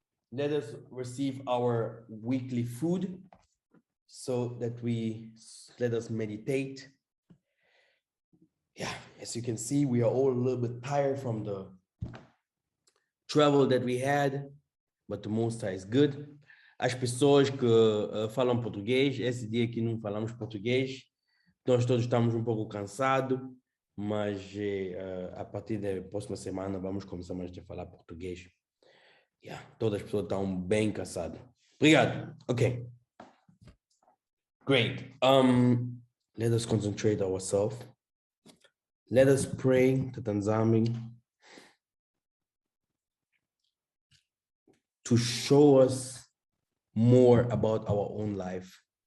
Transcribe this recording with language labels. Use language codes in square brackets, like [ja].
[en] Let us receive our weekly food so that let us meditate. Yeah, as you can see, we are all a little bit tired from the travel that we had, but the Most High is good. [pt] As pessoas que falam português, esse dia que não falamos português, nós todos estamos um pouco cansados, mas a partir da próxima semana vamos começar mais a falar português. Yeah, todas as pessoas estão bem cansadas. Obrigado. [en] Okay. Great. Let us concentrate ourselves. Let us pray to Yah Nzambe to show us more about our own life.